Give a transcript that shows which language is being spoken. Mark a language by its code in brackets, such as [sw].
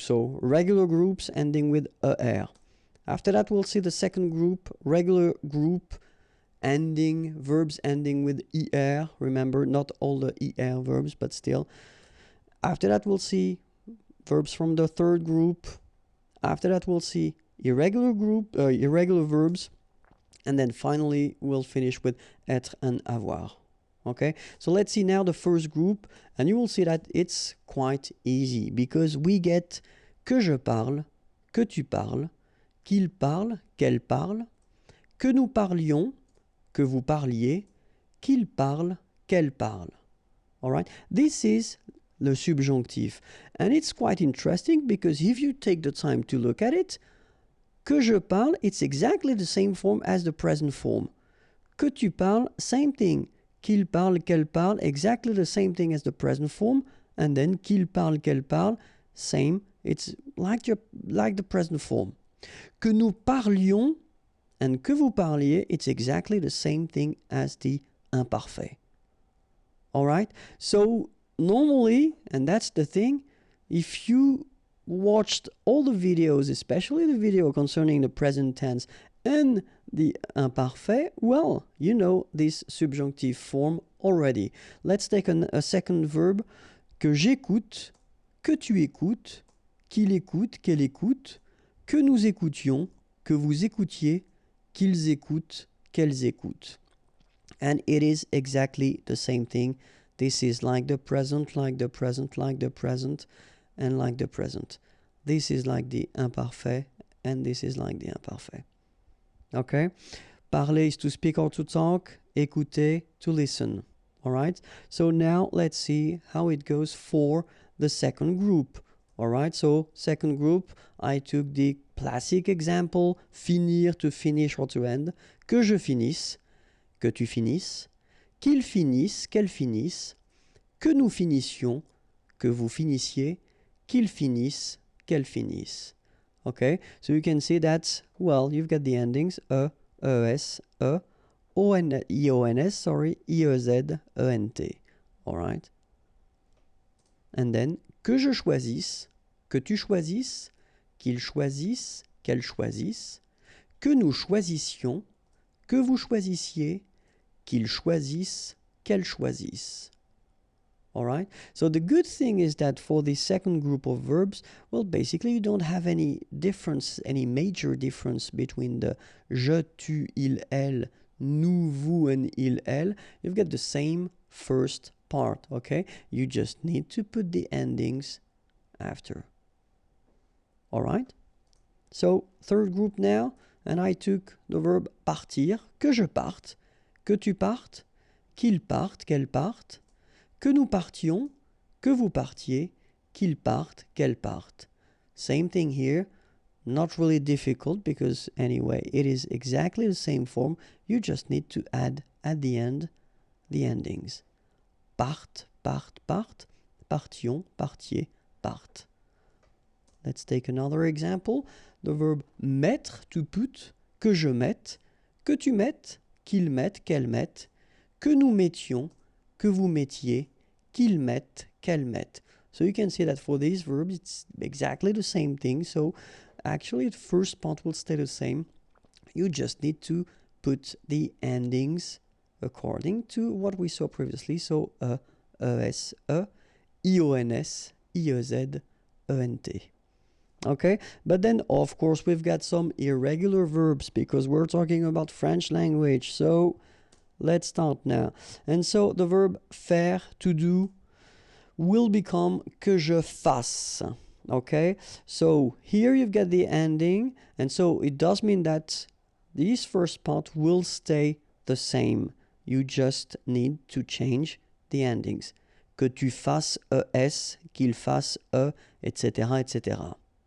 [en] So regular groups ending with er. After that, we'll see the second group, regular group verbs ending with er. Remember, not all the er verbs, but still. After that, we'll see verbs from the third group. After that, we'll see irregular verbs. And then finally, we'll finish with être and avoir. Okay, so let's see now the first group, and you will see that it's quite easy because we get [fr] que je parle, que tu parles, qu'il parle, qu'elle parle, que nous parlions, que vous parliez, qu'il parle, qu'elle parle. [en] All right, this is the subjonctif, and it's quite interesting because if you take the time to look at it, [fr] que je parle, [en] it's exactly the same form as the present form. [fr] Que tu parles, [en] same thing. [fr] Qu'il parle, qu'elle parle, [en] exactly the same thing as the present form. And then [fr] qu'il parle, qu'elle parle, [en] same. It's like the present form. [fr] Que nous parlions [en] and [fr] que vous parliez, [en] it's exactly the same thing as the imparfait. All right? So normally, and that's the thing, if you watched all the videos, especially the video concerning the present tense and the imparfait, well, you know this subjunctive form already. Let's take a second verb. [fr] Que j'écoute, que tu écoutes, qu'il écoute, qu'elle écoute, que nous écoutions, que vous écoutiez, qu'ils écoutent, qu'elles écoutent. [en] And it is exactly the same thing. This is like the present, like the present, like the present, and like the present. This is like the imparfait, and this is like the imparfait. Okay? Parler is to speak or to talk. Écouter, to listen. All right? So now let's see how it goes for the second group. All right? So second group, I took the classic example, finir, to finish or to end. [fr] Que je finisse, que tu finisses, qu'il finisse, qu'elle finisse, que nous finissions, que vous finissiez, qu'il finisse, qu'elle finisse. [en] Okay? So you can see that, well, you've got the endings e, es, ions, sorry, iez, ent. All right? And then, [fr] que je choisisse, que tu choisisses, qu'il choisisse, qu'elle choisisse, que nous choisissions, que vous choisissiez, qu'il choisisse, qu'elle choisisse. [en] All right? So the good thing is that for the second group of verbs, well, basically you don't have any difference, any major difference between the je, tu, il, elle, nous, vous, and il, elle. You've got the same first part, okay? You just need to put the endings after. All right? So third group now, and I took the verb partir, [fr] que je parte, que tu partes, qu'il parte, qu'elle parte, que nous partions, que vous partiez, qu'il parte, qu'elle parte. [en] Same thing here, not really difficult because anyway, it is exactly the same form. You just need to add at the end the endings. [fr] Parte, parte, parte, partions, partiez, parte. [en] Let's take another example. The verb mettre, to put, [fr] que je mette, que tu mettes, qu'il mette, qu'elle mette, que nous mettions, que vous mettiez, qu'ils mettent, qu'elle mette. [en] So you can see that for these verbs, it's exactly the same thing. So actually, the first part will stay the same. You just need to put the endings according to what we saw previously. So es, ions, iez, ent. Okay, but then of course we've got some irregular verbs because we're talking about French language. So let's start now. And so the verb faire, to do, will become [fr] que je fasse. [en] Okay, so here you've got the ending, and so it does mean that this first part will stay the same. You just need to change the endings. [fr] Que tu fasses es, qu'il fasse etc., etc.